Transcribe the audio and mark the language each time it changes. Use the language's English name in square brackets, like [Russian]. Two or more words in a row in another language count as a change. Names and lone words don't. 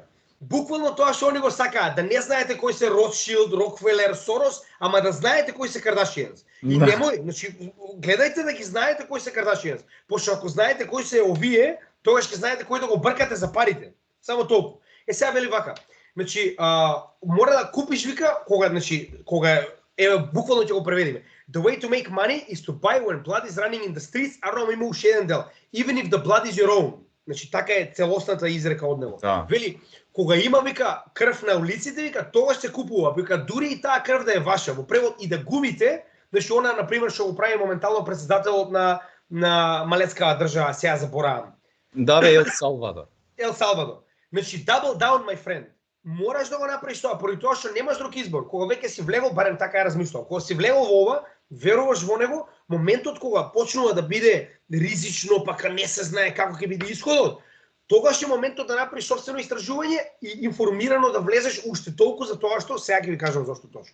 [Macedonian] Буквално тоа што они го сакаат, да не знаете кои се Ротшилд, Рокфелер, Сорос, ама да знаете кои се Кардашијанс. И немој, значи гледајте да ги знаете кои се Кардашијанс. Пошто ако знаете кои се овие, тогаш ќе знаете кој да го бркате за парите. Само толку. Сега вели вака. Значи, мора да купиш вика кога буквално ќе го преведиме. [English] The way to make money is to buy when blood is running in the streets. [Macedonian] Арно има уште еден дел. [English] Even if the blood is your own. [Macedonian] Значи така е целосната изрека од него. Да. Вели, кога има вика крв на улиците, вика тогаш се купува. Вика дури и таа крв да е ваша. Во превод и да губите, значи она на пример што го прави моментално председателот на малецка држава, сега заборавам. Да бе, Ел Салвадор. Ел Салвадор. Значи [English] double down my friend. [Macedonian] Мораш да го направиш тоа, поради тоа што немаш друг избор. Кога веќе си влегол, барем така ја размислувам. Кога си влегол во ова, веруваш во него, моментот кога почнува да биде ризично, пака не се знае како ќе биде исходот, тогаш е моментот да направиш собствено истражување и информирано да влезеш уште толку за тоа што сега ќе ви кажам зошто точно.